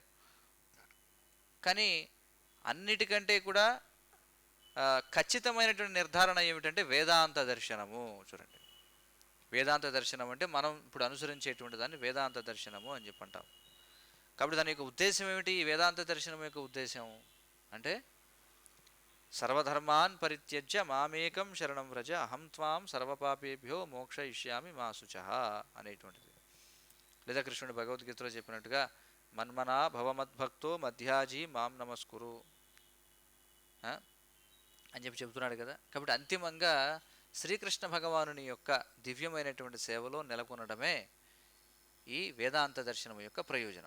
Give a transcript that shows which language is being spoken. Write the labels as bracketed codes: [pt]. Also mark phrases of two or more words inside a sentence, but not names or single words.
[te] కానీ అన్నిటికంటే కూడా ఖచ్చితమైనటువంటి నిర్ధారణ ఏమిటంటే వేదాంత దర్శనము. చూడండి, వేదాంత దర్శనం అంటే మనం ఇప్పుడు అనుసరించేటువంటి దాన్ని వేదాంత దర్శనము అని చెప్పి అంటాం. కాబట్టి దాని యొక్క ఉద్దేశం ఏమిటి? ఈ వేదాంత దర్శనం యొక్క ఉద్దేశం అంటే [sa] సర్వధర్మాన్ పరిత్యజ్య మామేకం శరణం వ్రజ అహం త్వాం సర్వపాపేభ్యో మోక్షయిష్యామి మా శుచః [te] అనేటువంటిది. లేదా కృష్ణుడు భగవద్గీతలో చెప్పినట్టుగా [sa] మన్మనా భవమద్భక్తో మధ్యాజీ మాం నమస్కురు [te] అని చెప్పి చెబుతున్నాడు కదా. కాబట్టి అంతిమంగా శ్రీకృష్ణ భగవానుని యొక్క దివ్యమైనటువంటి సేవలో నెలకొనడమే ఈ వేదాంత దర్శనం యొక్క ప్రయోజనం.